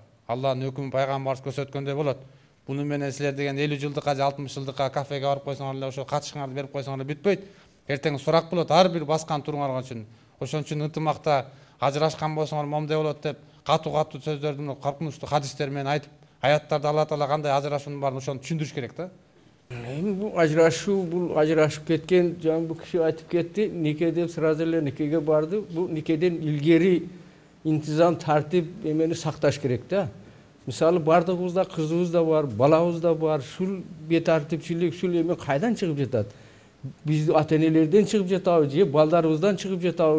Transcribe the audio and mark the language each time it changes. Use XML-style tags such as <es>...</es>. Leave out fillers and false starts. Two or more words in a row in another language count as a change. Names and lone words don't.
<ky>Алланын өкүмү пайгамбарыбыз көрсөткөндөй болот. Буну менен силер деген 50 жылдыкка же 60 жылдыкка кафеге барып койсоңор эле ошо катышыңарды берип койсоңор эле бүтпөйт. Эртең сурак болот ар бир баскан туруңар үчүн. Ошон үчүн ынтымакта ажырашкан болсоңор момундай болот деп катуу сөздөрдү, коркунучтуу хадистер менен айтып, аяттарда Алла Таала кандай ажырашуунун баарын ошону түшүндүрүш керек да. Bu ajrашып кеткен, жаңа bu kişi айтып кетти, неке деп сразу эле некеге барды. Bu некеден илгери интизам, тартип эмени сакташ керек да. Мисалы бардыгыбызда кызыбыз да бар, балабыз да бар. Шул бетартипчилик, шул эме кайдан чыгып жатат? Биз ата энелерден чыгып жатабыз, же балдарыбыздан чыгып жатабыз.</ky>